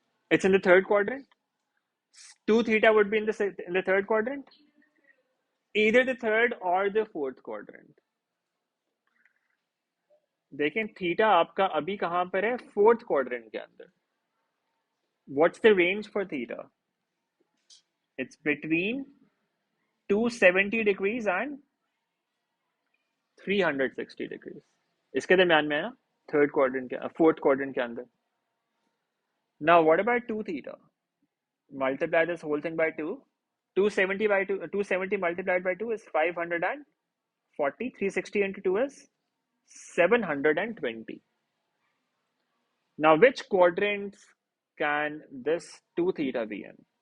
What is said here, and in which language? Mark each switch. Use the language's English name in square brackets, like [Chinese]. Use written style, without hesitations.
[English] It's in the third quadrant. 2 theta would be in the third quadrant. Either the third or the fourth quadrant. [Hindi] देखें theta आपका अभी कहां पर है? Fourth quadrant के अंदर. [English] What's the range for theta? It's between 270 degrees and 360 degrees. [Hindi] इसके दरम्यान में है ना, थर्ड क्वाड्रेंट के फोर्थ क्वाड्रेंट के अंदर. [English] Now what about 2 theta? Multiply this whole thing by 2. 270 by 2, 270 multiplied by 2 is 540. 360 into 2 is 720. Now which quadrants can this 2 theta be in?